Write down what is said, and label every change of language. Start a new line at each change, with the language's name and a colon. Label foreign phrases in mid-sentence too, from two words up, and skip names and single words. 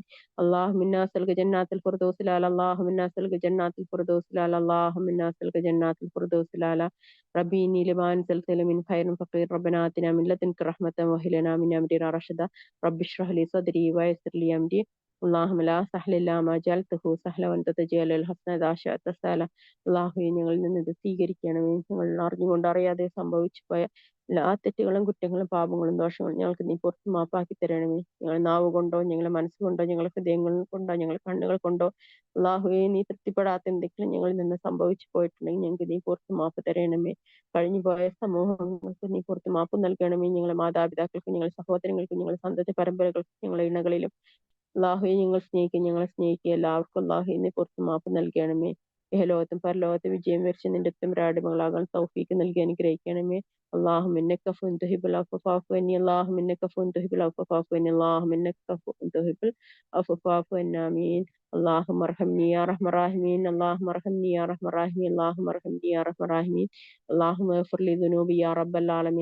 Arabic: اللهم انا نسألك جنات الفردوس الاعلى. اللهم انا نسألك جنات الفردوس الاعلى. اللهم انا نسألك جنات الفردوس الاعلى. ربي اني لما انزلت من خير فقير. ربنا اتنا من لدنك رحمة وهب لنا من امرنا رشدا. رب اشرح لي صدري ويسر لي امري. اللهم لا سهل الا ما جعلته سهلا وانت تجعل الحسن اذا شئت سهلا.
Malayalam: അള്ളാഹുവെ ഞങ്ങളിൽ നിന്ന് ഇത് സ്വീകരിക്കണമേ. ഞങ്ങൾ അറിഞ്ഞുകൊണ്ട് അറിയാതെ സംഭവിച്ചു പോയ എല്ലാ തെറ്റുകളും കുറ്റങ്ങളും പാപങ്ങളും ദോഷങ്ങളും ഞങ്ങൾക്ക് നീ പുറത്ത് മാപ്പാക്കി തരണമേ. ഞങ്ങൾ നാവ് കൊണ്ടോ ഞങ്ങളെ മനസ്സുകൊണ്ടോ ഞങ്ങളെ ഹൃദയങ്ങൾ കൊണ്ടോ ഞങ്ങളെ കണ്ണുകൾ കൊണ്ടോ അള്ളാഹുവെ നീ തൃപ്തിപ്പെടാത്ത എന്തെങ്കിലും ഞങ്ങളിൽ നിന്ന് സംഭവിച്ചു പോയിട്ടുണ്ടെങ്കിൽ ഞങ്ങൾക്ക് നീ പുറത്ത് മാപ്പ് തരണമേ. കഴിഞ്ഞു പോയ സമൂഹങ്ങൾക്ക് നീ പുറത്ത് മാപ്പ് നൽകണമേ. ഞങ്ങളെ മാതാപിതാക്കൾക്കും ഞങ്ങളെ സഹോദരങ്ങൾക്കും ഞങ്ങളെ സന്തതി പരമ്പരകൾക്കും ഞങ്ങളെ ഇണകളിലും അള്ളാഹുവെ ഞങ്ങളെ സ്നേഹിക്കുക എല്ലാവർക്കും അള്ളാഹുവെ നീ പുറത്ത് മാപ്പ് നൽകണമേ. ഇഹലോകത്തും പരലോകത്തും വിജയം വരിച്ച് നിന്റെ രാടുമകളാകാൻ തൗഫീക്ക് നൽകി അനുഗ്രഹിക്കണമേ.
Arabic: اللهم انك عفو تحب العفو فاعف عني. اللهم انك عفو تحب العفو فاعف عني. اللهم انك عفو تحب العفو فاعف عنا. امين. اللهم ارحمني يا ارحم الراحمين. اللهم ارحمني يا ارحم الراحمين. اللهم ارحمني يا ارحم الراحمين. اللهم اغفر لي ذنوبي يا رب العالمين.